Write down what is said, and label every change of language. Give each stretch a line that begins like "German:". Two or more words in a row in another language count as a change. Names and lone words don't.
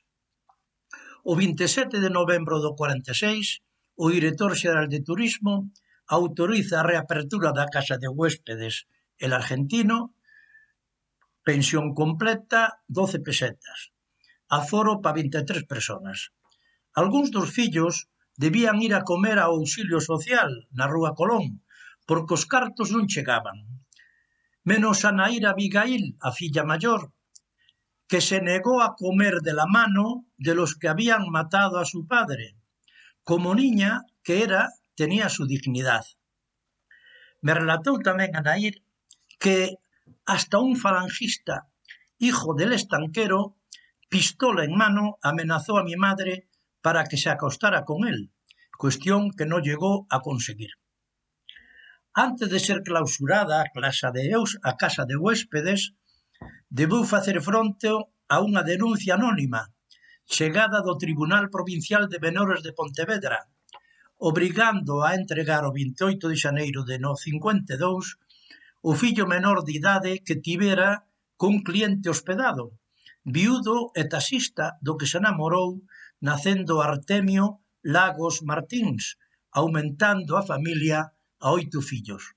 Galician: O 27 de novembro do 46, o director xeral de Turismo autoriza a reapertura da casa de huéspedes El Argentino, pensión completa, 12 pesetas.
Spanish: Aforo para 23 personas.
Galician: Algúns dos fillos debían ir a comer ao auxilio social na Rúa Colón, porque os cartos non chegaban. Menos a Naira Abigail, a filla maior,
Spanish: que se negó a comer de la mano de los que habían matado a su padre. Como niña que era, tenía su dignidad.
Galician: Me relatou tamén a Nair
Spanish: que hasta un falangista, hijo del estanquero, pistola en mano, amenazó a mi madre para que se acostara con él, cuestión que no llegó a conseguir.
Galician: Antes de ser clausurada a casa de huéspedes, debeu facer fronte a unha denuncia anónima, chegada do Tribunal Provincial de Menores de Pontevedra, obrigando a entregar o 28 de xaneiro de 52 o fillo menor de idade que tivera cun cliente hospedado, viudo e taxista do que se namorou, nacendo Artemio Lagos Martins, aumentando a familia a 8 fillos.